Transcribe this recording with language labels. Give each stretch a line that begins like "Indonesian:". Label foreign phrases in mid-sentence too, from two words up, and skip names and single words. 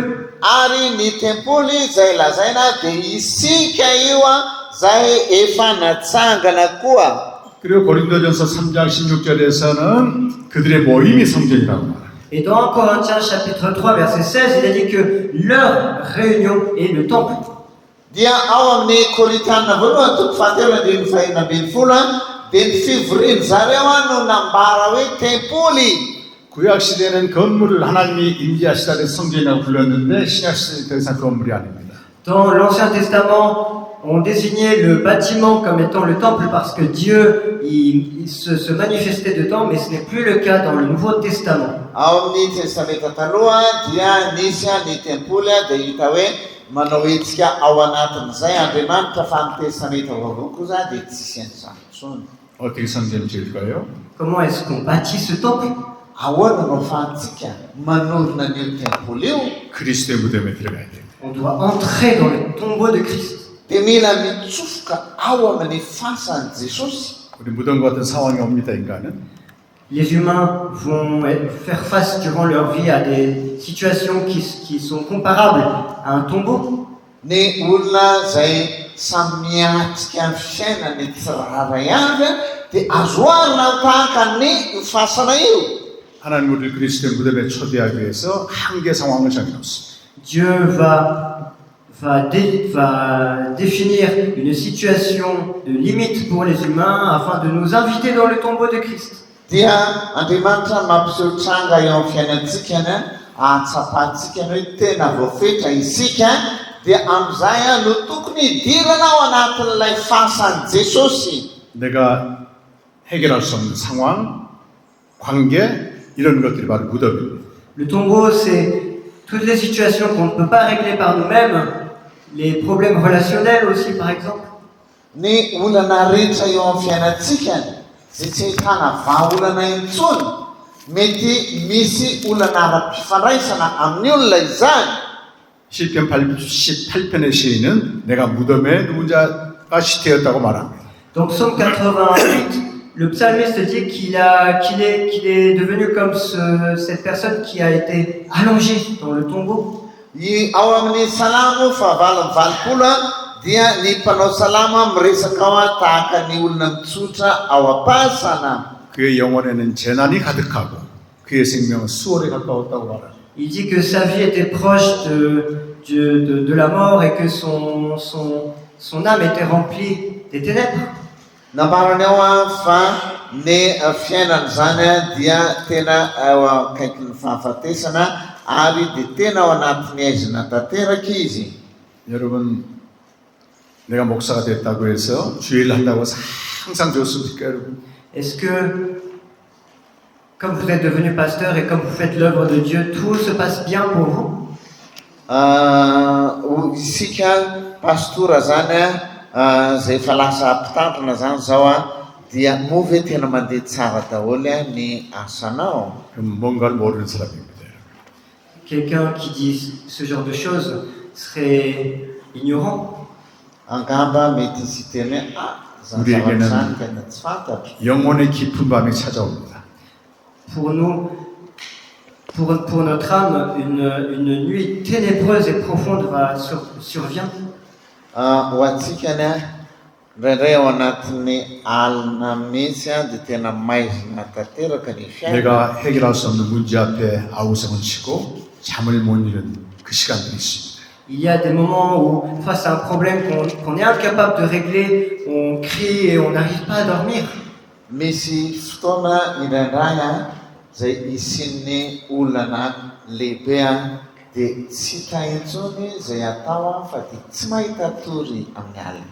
Malagasy: Ary ny tempoly izay lazaina dia isika io zay efa natsangana koa.
Korean: 그리고 고린도전서 3장 16절에서는 그들의 모임이 성전이라고 말합니다.
French: Et dans Corinthiens chapitre 3 verset 16, il a dit que leur réunion est le temple.
Malagasy: Dia ao amin'ny Korintianina voalohany toko fahatelo andiny fahina ambin'ny folo dia ny fivoriany zareo no nambara hoe tempoly.
Korean: 구약 시대는 건물을 하나님이 임재하시다는 성전이라고 불렀는데 신약 시대는 더 이상 건물이 아닙니다.
French: Dans l'Ancien Testament, on désignait le bâtiment comme étant le temple parce que Dieu il se manifestait dedans, mais ce n'est plus le cas dans le Nouveau Testament.
Malagasy: Ao amin'ny testamenta taloha dia nisy ny tempoly dia hita hoe manao hetsika ao anatin'izay Andriamanitra fa amin'ny testamenta vaovao kosa dia tsisy an'izany intsony.
Korean: 어떻게 성전을 지을까요?
French: Comment est-ce qu'on bâtit ce temple?
Malagasy: Ahoana no ahafahantsika manorina an'io tempoly io?
Korean: 그리스도의 무덤에 들어가야 됩니다.
French: On doit entrer dans le tombeau de Christ.
Malagasy: Dia mila mitsofoka ao amin'ny fasan'i Jesosy.
Korean: 우리 무덤 같은 상황이 옵니다. 인간은
French: Les humains vont faire face durant leur vie à des situations qui sont comparables à un tombeau.
Malagasy: Ny olona izay samy miatrika amin'ny fiainany tsirairay avy dia azoarina tahaka ny fasana io.
Korean: 하나님 우리를 그리스도의 무덤에 초대하기 위해서 한계 상황을 정해놓습니다.
French: Dieu va définir une situation de limite pour les humains afin de nous inviter dans le tombeau de Christ.
Malagasy: Dia Andriamanitra mampiseho tranga eo amin'ny fiainantsika ahatsapahantsika hoe tena voafetra isika dia amin'izay no tokony hidirana ao anatin'ilay fasan'i Jesosy.
Korean: 내가 해결할 수 없는 상황, 관계 이런 것들이 바로 무덤입니다.
French: Le tombeau, c'est toutes les situations qu'on ne peut pas régler par nous-mêmes, les problèmes relationnels aussi par exemple.
Malagasy: Ny olana rehetra eo amin'ny fiainantsika izay tsy ahitana vahaolana intsony mety misy olana ara-pifandraisana amin'ny olona izany.
Korean: 시편 88편의 시인은 내가 무덤에 누운 자가 시태였다고 말합니다.
French: Donc Psaume 88, le psalmiste dit qu'il est devenu comme cette personne qui a été allongée dans le tombeau.
Malagasy: Ao amin'ny salamo fahavalo valopolo dia ny mpanao salama miresaka ao tahaka ny olona mitsotra ao am-pasana.
Korean: 그의 영혼에는 재난이 가득하고 그의 생명은 수월에 가까웠다고 말합니다.
French: Il dit que sa vie était proche de la mort et que son âme était remplie des ténèbres.
Malagasy: Nambarany ao fa ny fiainany zany dia tena ao akaikin'ny fahafatesana ary dia tena ao anatin'ny aizina tanteraka izy.
Korean: 여러분, 내가 목사가 됐다고 해서 주일 한다고 항상 좋습니까, 여러분?
French: Est-ce que, comme vous êtes devenu pasteur et comme vous faites l'œuvre de Dieu, tout se passe bien pour vous?
Malagasy: Isika pastora zany zay efa lasa mpitandrina zany zao dia moa ve tena mandeha tsara daholo ny asanao?
Korean: 그럼 뭔가를 모르는 사람입니다.
French: Quelqu'un qui dit ce genre de choses serait ignorant.
Malagasy: Angamba mety izy teny
Korean: 우리에게는
Malagasy: zany tena tsy fantatro.
Korean: 영혼의 깊은 밤이 찾아옵니다.
French: Pour nous, pour notre âme, une nuit ténébreuse et profonde survient.
Malagasy: Ho antsika indray ao anatin'ny alina mihitsy dia tena maizina tanteraka ny fiaina.
Korean: 내가 해결할 수 없는 문제 앞에 아우성을 치고 잠을 못 이루는 그 시간들이 있습니다.
French: Il y a des moments où, face à un problème qu'on est incapable de régler, on crie et on n'arrive pas à dormir.
Malagasy: Misy fotoana indraindray zay isin'ny olana lehibe dia tsy hita intsony zay atao fa dia tsy mahita tory amin'ny alina.